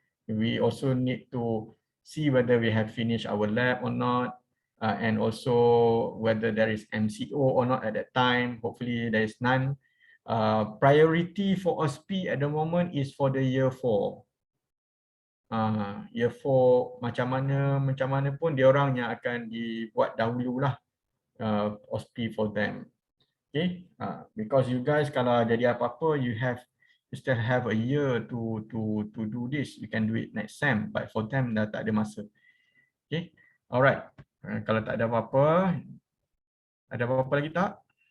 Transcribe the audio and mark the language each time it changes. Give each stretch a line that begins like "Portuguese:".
English: We also need to see whether we have finished our lab or not, and also whether there is MCO or not at that time. Hopefully there is none. Priority for OSP at the moment is for the year 4.
Malay: Year 4 macam mana pun dia orang yang akan dibuat dahululah OSP
English: for them. Okay, because you guys
Malay: kalau jadi apa-apa,
English: you still have a year to do this. You can do it next sem, but for them
Malay: dah tak ada masa.
English: Okay, alright.
Malay: Kalau tak ada apa-apa, ada apa-apa lagi tak?